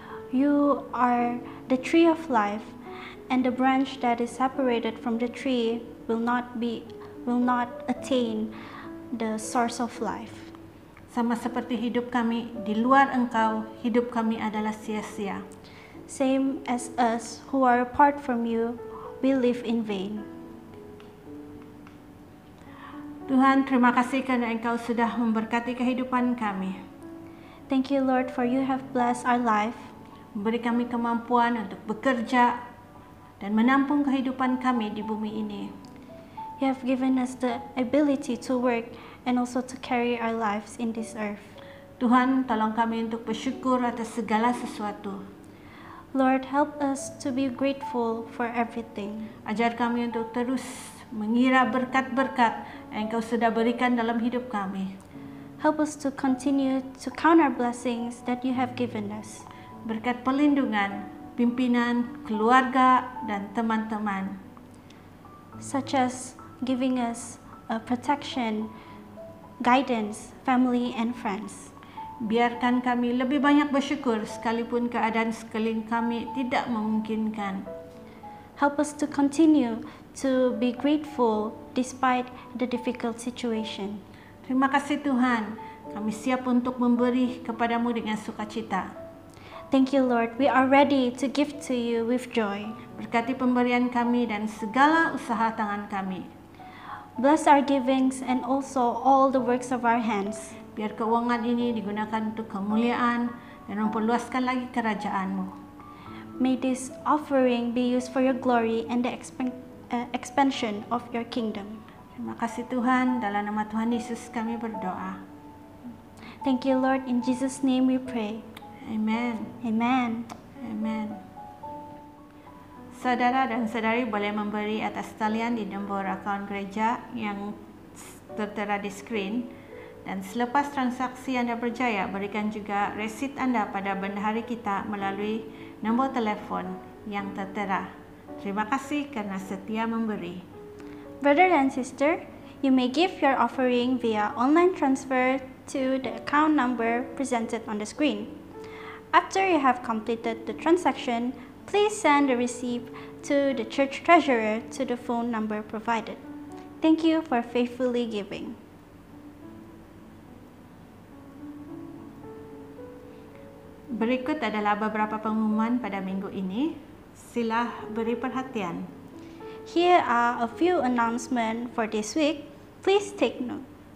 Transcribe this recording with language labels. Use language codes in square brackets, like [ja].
[en] You are the tree of life, and the branch that is separated from the tree will not attain the source of life. [ms] Sama seperti hidup kami di luar Engkau, hidup kami adalah sia-sia. [en] Same as us who are apart from you, we live in vain. [ms] Tuhan, terima kasih karena Engkau sudah memberkati kehidupan kami. [en] Thank you, Lord, for you have blessed our life, [ms] Memberi kami kemampuan untuk bekerja dan menampung kehidupan kami di bumi ini. [en] You have given us the ability to work and also to carry our lives in this earth. [ms] Tuhan, tolong kami untuk bersyukur atas segala sesuatu. [en] Lord, help us to be grateful for everything. [ms] Ajar kami untuk terus mengira berkat-berkat yang Engkau sudah berikan dalam hidup kami. [en] Help us to continue to count our blessings that you have given us. [ms] Berkat perlindungan, pimpinan, keluarga, dan teman-teman. [en] Such as giving us protection, guidance, family, and friends. [ms] Biarkan kami lebih banyak bersyukur sekalipun keadaan sekeliling kami tidak memungkinkan. [en] Help us to continue to be grateful despite the difficult situation. [ms] Terima kasih Tuhan, kami siap untuk memberi kepadamu dengan sukacita. [en] Thank you, Lord. We are ready to give to you with joy. [ms] Berkati pemberian kami dan segala usaha tangan kami. [en] Bless our givings and also all the works of our hands. [ms] Biar keuangan ini digunakan untuk kemuliaan dan memperluaskan lagi kerajaan-Mu. [en] May this offering be used for your glory and the expansion of your kingdom. [ms] Terima kasih Tuhan, dalam nama Tuhan Yesus kami berdoa. [en] Thank you, Lord. In Jesus' name we pray. [ms] Amen. [en] Amen. [ms] Amen. Saudara dan saudari boleh memberi atas talian di nombor akaun gereja yang tertera di skrin. Dan selepas transaksi Anda berjaya, berikan juga resit Anda pada bendahari kita melalui nombor telefon yang tertera. Terima kasih karena setia memberi. [en] Brother and sister, you may give your offering via online transfer to the account number presented on the screen. After you have completed the transaction, please send the receipt to the church treasurer to the phone number provided. Thank you for faithfully giving. [ms] Berikut adalah beberapa pengumuman pada minggu ini. Sila beri perhatian. [en] Here are a few announcements for this week. Please take note.